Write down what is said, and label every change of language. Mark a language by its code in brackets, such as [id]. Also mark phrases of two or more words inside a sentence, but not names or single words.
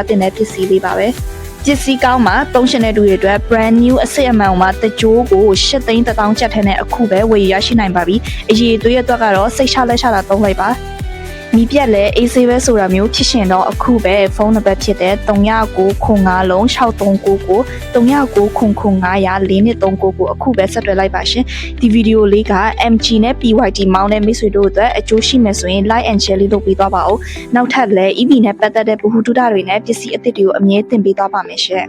[my] တဲ့ပစ္စည်းလေးပါပဲပစ္စည်းကောင်းမှာသုံးရှင်တဲ့သူတွေအတွက် [en] brand new [my] အစစ်အမှန်မှာတကြိုးကို8,000,000ကျပ်ထဲနဲ့အခုပဲဝယ်ရရှိနိုင်ပါပြီအရေးသွေးရအတွက်ကတော့စိတ်ချလက်ချတာသုံးလိုက်ပါမီးပြက်လဲအေးဆေးပဲဆိုတာမျိုးဖြစ်ရှင်တော့အခုပဲဖုန်းနံပါတ်ဖြစ်တဲ့3995လုံး6399 3999 အခုပဲဆက်သွယ်လိုက်ပါရှင်ဒီဗီဒီယိုလေးက MG နဲ့ PYD မောင်းတဲ့မိတ်ဆွေတို့အတွက်အကျိုးရှိမယ်ဆိုရင် [en] like and share [my] လေးလုပ်ပေးသွားပါဦးနောက်ထပ်လည်း EV နဲ့ပတ်သက်တဲ့ဗဟုသုတတွေနဲ့ပစ္စည်းအသစ်တွေကိုအမြဲတင်ပေးသွားပါမယ်ရှင်